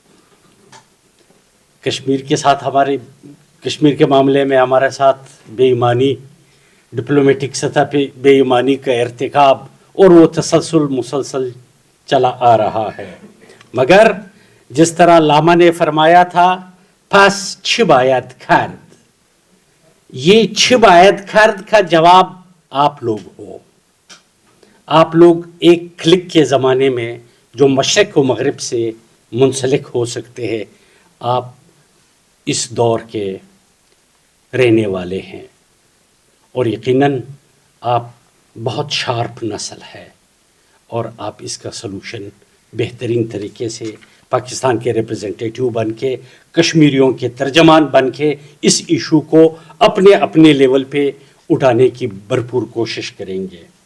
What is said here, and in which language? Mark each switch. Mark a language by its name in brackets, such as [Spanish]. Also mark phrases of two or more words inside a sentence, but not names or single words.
[Urdu] کشمیر کے ساتھ کشمیر کے معاملے میں ہمارے ساتھ بے ایمانی، ڈپلومیٹک سطح پہ بے ایمانی کا ارتکاب، اور وہ مسلسل چلا آ رہا ہے. مگر جس طرح لاما نے فرمایا تھا، [Persian] پس چھ باید کرد، [Urdu] یہ [Persian] چھ باید کرد [Urdu] کا جواب آپ لوگ ہو. آپ لوگ ایک کلک کے زمانے میں جو مشرق و مغرب سے منسلک ہو سکتے ہیں، آپ اس دور کے رہنے والے ہیں، اور یقیناً آپ بہت شارپ نسل ہے، اور آپ اس کا سلوشن بہترین طریقے سے پاکستان کے ریپرزنٹیٹیو بن کے، کشمیریوں کے ترجمان بن کے اس ایشو کو اپنے لیول پہ اٹھانے کی بھرپور کوشش کریں گے.